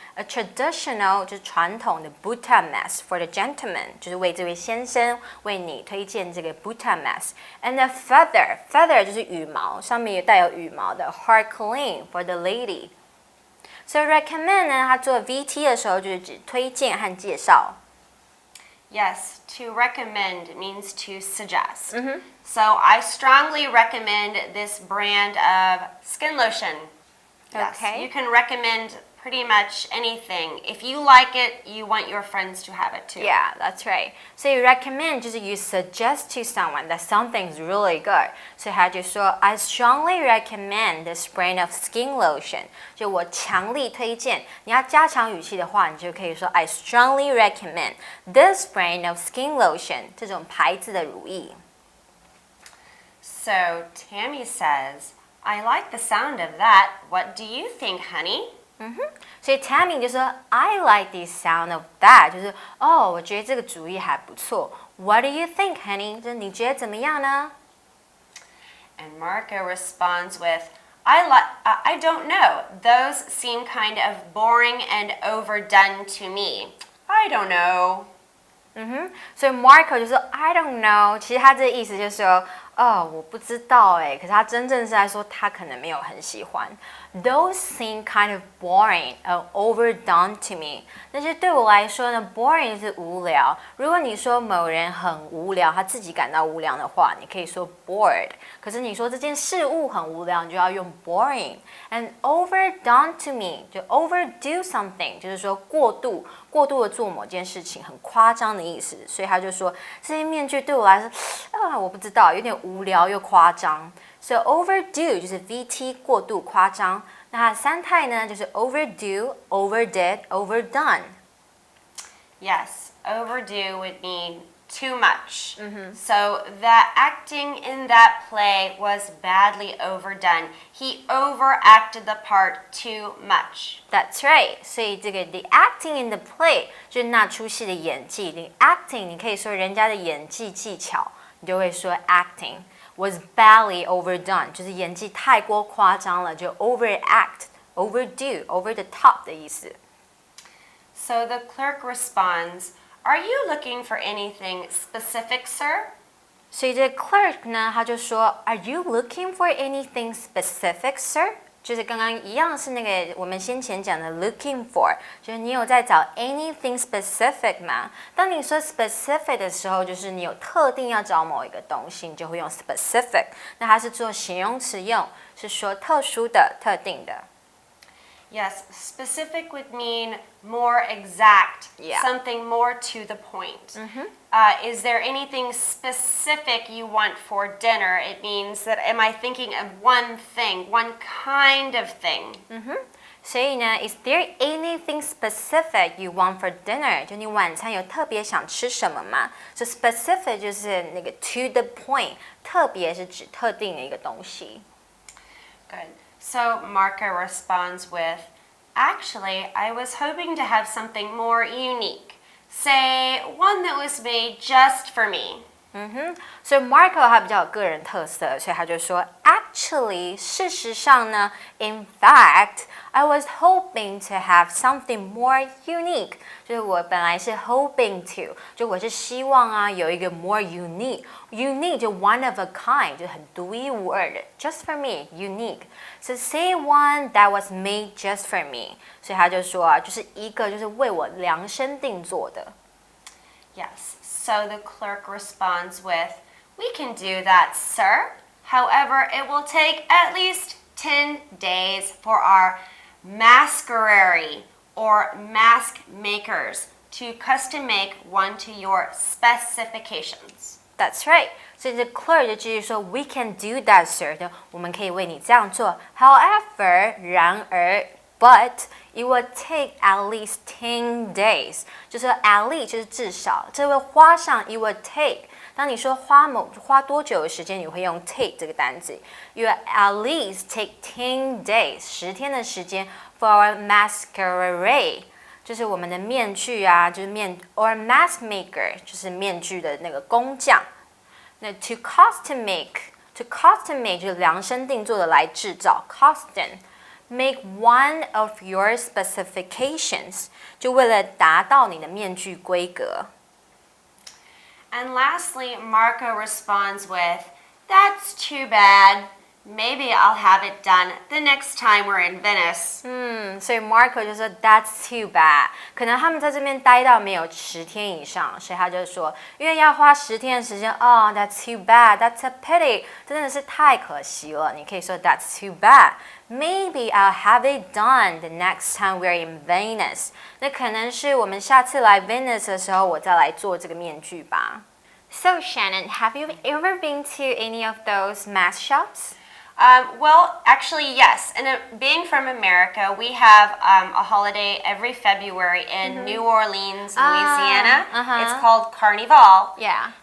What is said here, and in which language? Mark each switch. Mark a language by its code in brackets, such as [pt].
[en] A traditional [zh] 就是传统的 [en] Buddha mask for the gentleman， [zh] 就是为这位先生为你推荐这个 Buddha mask。 [en] And a feather [zh] 就是羽毛，上面也带有羽毛的 [en] harlequin for the lady。 [zh] So recommend 呢，它做 VT 的时候就是指推荐和介绍。 [en] Yes, to recommend means to suggest. So I strongly recommend this brand of skin lotion. Yes, Okay. you can recommend pretty much anything. If you like it, you want your friends to have it too. Yeah, that's right. [zh] 所以 recommend 就是 [en] you suggest to someone that something's really good. [zh] 所以他就说 [en] I strongly recommend this brand of skin lotion. [zh] 就我强力推荐。你要加强语气的话，你就可以说 [en] I strongly recommend this brand of skin lotion. [zh] 这种牌子的乳液。 [en] So Tammy says, "I like the sound of that. What do you think, honey?" [zh] 所以 Tammy 就说 [en] I like the sound of that， [zh] 就是我觉得这个主意还不错。 [en] What do you think, honey？ [zh] 就是你觉得怎么样呢？ [en] And Marco responds with, I don't know. Those seem kind of boring and overdone to me. I don't know. [zh] 所以 Marco 就说 [en] I don't know， [zh] 其实他这个意思就是说，我不知道哎，可是他真正是在说他可能没有很喜欢。 [en] Those seem kind of boring and overdone to me。 [zh] 那些对我来说呢 ，boring 是无聊。如果你说某人很无聊，他自己感到无聊的话，你可以说 bored。可是你说这件事物很无聊，你就要用 boring。 [en] And overdone to me [zh] 就 [en] overdo something， [zh] 就是说过度的做某件事情，很夸张的意思。所以他就说这些面具对我来说，我不知道，有点无无聊又夸张。 So overdo 就是 VT 过度夸张，那它的三态呢就是 overdo, overdid, overdone. [en] Yes, overdo would mean too much. So that acting in that play was badly overdone. He overacted the part too much. That's right. [zh] 所以这个 [en] the acting in the play [zh] 就是那出戏的演技。 the acting 你可以说人家的演技技巧，你就会说 [en] acting was badly overdone， [zh] 就是演技太过夸张了，就 [en] overact, overdo, over the top [zh] 的意思。 [en] So the clerk responds, "Are you looking for anything specific, sir?" [zh] 所以这 clerk 呢，他就说 [en] ，Are you looking for anything specific, sir？ [zh] 就是刚刚一样是那个我们先前讲的 looking for， 就是你有在找 [en] anything specific [zh] 吗？当你说 specific 的时候，就是你有特定要找某一个东西，你就会用 specific。那它是做形容词用，是说特殊的、特定的。 [en] Yes, specific would mean more exact, Yeah. something more to the point. Is there anything specific you want for dinner? It means that am I thinking of one thing, one kind of thing? [zh] 所以呢 [en] ，Is there anything specific you want for dinner？ [zh] 就你晚餐有特别想吃什么吗？所以 specific 就是那个 [en] to the point， [zh] 特别是指特定的一个东西。 [en] Good. So Marco responds with, "Actually, I was hoping to have something more unique. Say, one that was made just for me." [zh] 所以 Marco 他比较有个人特色，所以他就说 ，Actually， 事实上呢 ， [en] In fact, I was hoping to have something more unique， [zh] 就是我本来是 hoping to， 就我是希望啊有一个 more unique 就 [en] one of a kind， [zh] 就很独一无二的 ， [en] just for me unique。 So say one that was made just for me， [zh] 所以他就说啊，就是一个就是为我量身定做的。 [en] Yes. So the clerk responds with, "We can do that, sir. However, it will take at least 10 days for our masquerade or mask makers to custom make one to your specifications." That's right. [zh] 所以这 clerk 就继续说 ， [en] We can do that, sir. [zh] 就我们可以为你这样做。 [en] However， [zh] 然而 [en] ，but it will take at least 10 days. [zh] 就是 at least 就是至少，这会花上 [en] it will take。 [zh] 当你说花多久的时间，你会用 take 这个单词。 [en] You will at least take 10 days， [zh] 10天的时间 [en] for our masquerade。 [zh] 就是我们的面具啊，就是 [en] or mask maker， [zh] 就是面具的那个工匠。那 [en] to custom make [zh] 就是量身定做的来制造 custom。 [en] Make one of your specifications， [zh] 就为了达到你的面具规格。 [en] And lastly, Marco responds with, "That's too bad. Maybe I'll have it done the next time we're in Venice." [zh] 所以 Marco 就说 [en] That's too bad， [zh] 可能他们在这边待到没有10天以上，所以他就说，因为要花10天的时间， [en] That's too bad, that's a pity， [zh] 真的是太可惜了。你可以说 [en] That's too bad. Maybe I'll have it done the next time we're in Venice。 [zh] 那可能是我们下次来 Venice 的时候，我再来做这个面具吧。 [en] So Shannon, have you ever been to any of those mask shops? Well, actually, yes. And being from America, we have a holiday every February in New Orleans, Louisiana. It's called Carnival. Yeah.